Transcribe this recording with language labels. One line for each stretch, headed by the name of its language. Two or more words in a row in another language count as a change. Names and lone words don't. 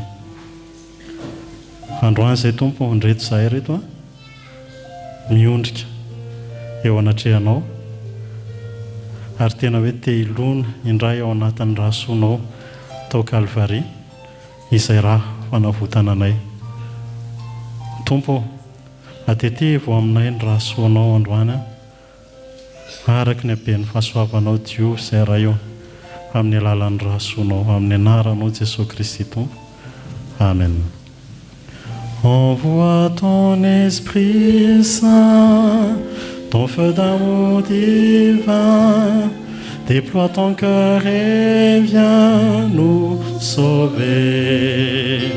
Malagasy: Androany izay Tompo, ndreto izahay reto miondrika eo anatrehanao ary tena hoe te hilona indray ao anatin'ny raha soanao tao Kalvaria izay raha fanavotana anay. Tompo, atetevo aminay ny raha soanao androany araka ny haben'ny fahasoavanao Dio izay raha eo amin'ny alalan'ny raha soanao, amin'ny anaranao Jesosy Kristy Tompo. Amen.
French: Envoie ton Esprit Saint, ton feu d'amour divin, déploie ton cœur et viens nous sauver.